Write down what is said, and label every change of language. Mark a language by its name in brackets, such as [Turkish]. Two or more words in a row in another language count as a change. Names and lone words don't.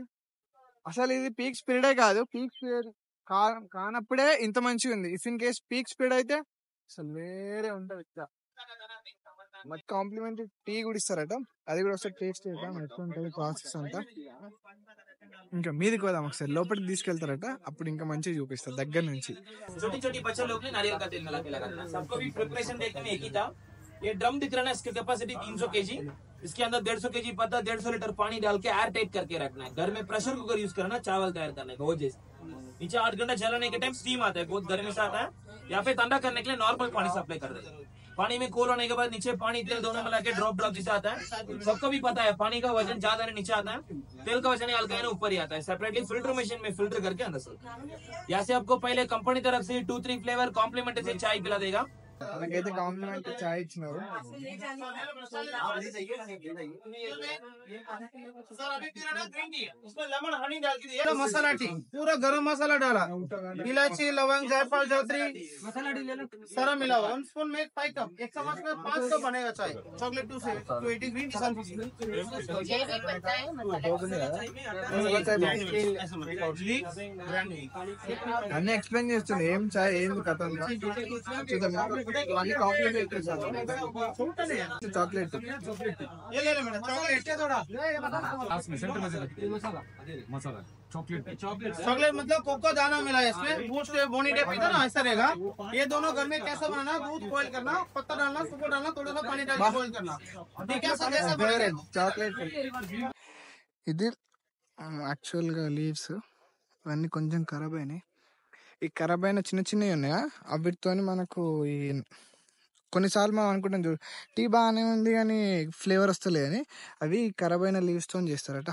[Telugu] అసలు ఇది [English] peak speede [Telugu] కాదు, [English] peak speed [Telugu] కానప్పుడే ఇంత మంచిగా ఉంది. [English] if in case peak speed [Telugu] అయితే అసలు వేరే ఉంటది. మరి [English] complimentary tea [Telugu] కూడా ఇస్తారట, అది కూడా ఒకసారి టేస్ట్ చేద్దాం ఎట్లా ఉంటుంది ప్రాసెస్ అంతా. ఇంకా మీదికి పోదాం, ఒకసారి లోపలికి తీసుకెళ్తారట, అప్పుడు ఇంకా మంచిగా చూపిస్తారు దగ్గర నుంచి. [Hindi] छोटी छोटी बच्चे लोग ने नारियल का तेल मिला के लगाना। सबको भी प्रिपरेशन देखने में एक ही था। ये ड्रम दिख रहा है, इसकी कैपेसिटी 300 kg, इसके अंदर 150 kg पत्ता, 150 लीटर पानी डाल के [English] air tight [Hindi] करके रखना है। घर में [English] pressure cooker use [Hindi] करना, चावल तैयार करने का। वो जैसे नीचे 8 घंटा चलाने के टाइम स्टीम आता है, बहुत गर्मी से आता है, या फिर ठंडा करने के लिए नॉर्मल पानी सप्लाई कर देते हैं। पानी में कोल होने के बाद नीचे पानी तेल दोनों मिला के ड्रॉप ड्रॉप जैसे आता है। सबको भी पता है पानी का वजन ज्यादा नीचे आता है, तेल का वजन हल्का है ऊपर ही आता है। [English] separately filter machine [Hindi] में फिल्टर करके अंदर से यहाँ से आपको पहले कंपनी तरफ से 2-3 फ्लेवर कॉम्प्लीमेंट से चाय पिला देगा। [Telugu] మనకైతే కాంప్లిమెంట్ చాయ్ ఇచ్చినారు. [Hindi] मसाला टी पूरा गरम मसाला डाला, इलायची लवंग जायफल जावित्री सारा मिला हुआ। 1 स्पून में 5 कप, 1 चम्मच में 5 कप बनेगा चाय। चॉकलेट 2 से 280 [English] green tea [Telugu] అన్ని ఎక్స్ప్లెయిన్ చేస్తుంది, ఏం చాయ్ ఏం కథ చాక్లెట్. [Hindi] चॉकलेट मतलब कोको दाना मिला है इसमें, बूस्ट बोनी टेप ना ऐसा रहेगा। ये दोनों घर में कैसे बनाना, दूध बॉईल करना, पत्ता डालना, सुगर डालना, थोड़ा सा पानी डाल के बॉईल करना। [Telugu] చాక్లెట్ ఇది యాక్చువల్ గా లీవ్స్ ఇవన్నీ కొంచెం ఖరాబ్ అయినాయి. ఈ ఖరాబ్ అయిన చిన్న చిన్నవి ఉన్నాయా, అవిటితో మనకు ఈ కొన్నిసార్లు మనం అనుకుంటాం చూడు టీ బాగానే ఉంది కానీ ఫ్లేవర్ వస్తలే అని, అవి ఖరాబ్ అయిన లీవ్స్ తో చేస్తారట.